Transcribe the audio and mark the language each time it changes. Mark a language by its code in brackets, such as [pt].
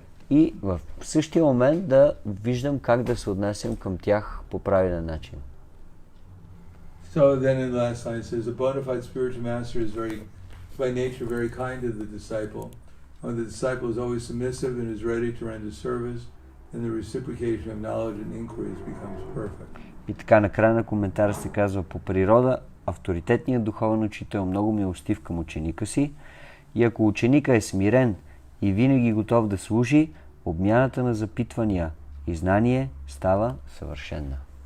[bg] И в същия момент да виждам как да се отнасям към тях по правилен начин. [en] So then in the last line it says, a bona fide spiritual master is by nature very kind to the disciple. When the disciple is always submissive and is ready to render service, then the reciprocation of knowledge and inquiries becomes perfect. [bg] И така накрая на коментара се казва, по природа авторитетният духовен учител е много милостив към ученика си и ако ученика е смирен и винаги готов да служи, обмяната на запитвания и знание става съвършена.